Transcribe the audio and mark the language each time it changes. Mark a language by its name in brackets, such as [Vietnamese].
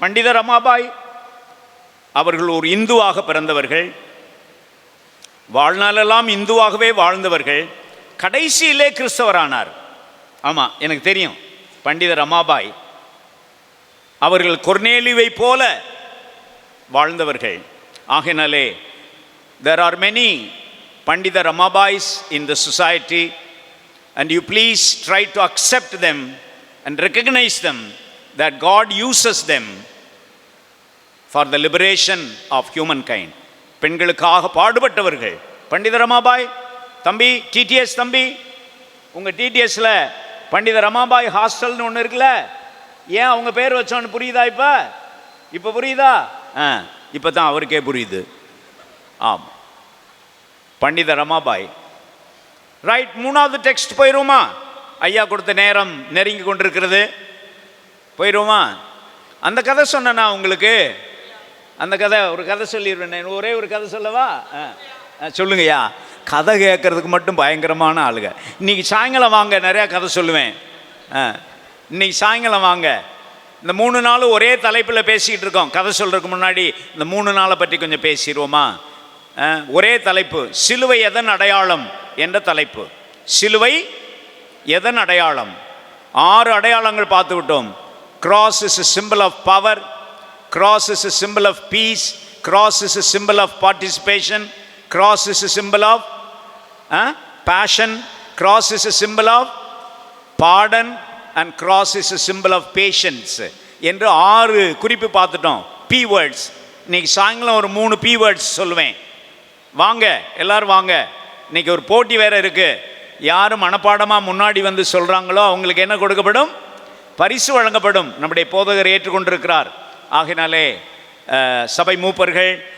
[Tamil] பண்டித ரமாபாய் அவர்கள் ஒரு இந்துவாக பிறந்தவர்கள், வாழ்நாளெல்லாம் இந்துவாகவே வாழ்ந்தவர்கள், கடைசியிலே கிறிஸ்தவரானார். ஆமாம், எனக்கு தெரியும். பண்டித ரமாபாய் அவர்கள் கொர்நேலியுவை போல வாழ்ந்தவர்கள். ஆகையினாலே [English] there are many Pandita Ramabais in the society, and you please try to accept them and recognize them, that God uses them for the liberation of humankind. [Tamil] பெண்களுக்காக பாடுபட்டவர்கள் பண்டித ரமாபாய். தம்பி டிடிஎஸ், தம்பி உங்கள் டிடிஎஸ்ல பண்டித ரமாபாய் ஹாஸ்டல்னு ஒன்று இருக்குல்ல, ஏன் அவங்க பேர் வச்சோன்னு புரியுதா? இப்போ புரியுதா? இப்போ தான் அவருக்கே புரியுது. ஆமாம், பண்டித ரமாபாய். ரைட், 3வது டெக்ஸ்ட் போயிடுவோமா? ஐயா கொடுத்த நேரம் நெருங்கி கொண்டிருக்கிறது. போயிடுவோமா? அந்த கதை சொன்னா உங்களுக்கு, அந்த கதை ஒரு கதை சொல்லிடுவேன். ஒரே ஒரு கதை சொல்லவா? சொல்லுங்கய்யா. கதை கேட்கறதுக்கு மட்டும் பயங்கரமான ஆளுங்க. இன்னைக்கு சாயங்காலம் வாங்க, நிறையா கதை சொல்லுவேன். இன்னைக்கு சாயங்காலம் வாங்க. இந்த 3 நாளும் ஒரே தலைப்பில் பேசிக்கிட்டு இருக்கோம். கதை சொல்கிறதுக்கு முன்னாடி இந்த 3 நாளை பற்றி கொஞ்சம் பேசிடுவோமா? ஒரே தலைப்பு, சிலுவை எதன் அடையாளம் என்ற தலைப்பு. சிலுவை எதன் அடையாளம்? 6 அடையாளங்கள் பார்த்து விட்டோம். [English] Cross is a symbol of power. Cross is a symbol of peace. Cross is a symbol of participation. Cross is a symbol of passion. Cross is a symbol of pardon. And cross is a symbol of patience. [Tamil] என்று 6 குறிப்பு பார்த்துட்டோம். [English] P words. [Tamil] இன்னைக்கு சாயங்காலம் ஒரு 3 [English] P words [Tamil] சொல்லுவேன். வாங்க, எல்லாரும் வாங்க. இன்னைக்கு ஒரு போட்டி வேற இருக்கு. யார் மனப்பாடமாக முன்னாடி வந்து சொல்கிறாங்களோ அவங்களுக்கு என்ன கொடுக்கப்படும்? பரிசு வழங்கப்படும். நம்முடைய போதகர் ஏற்றுக்கொண்டிருக்கிறார். ஆகினாலே சபை மூப்பர்கள்,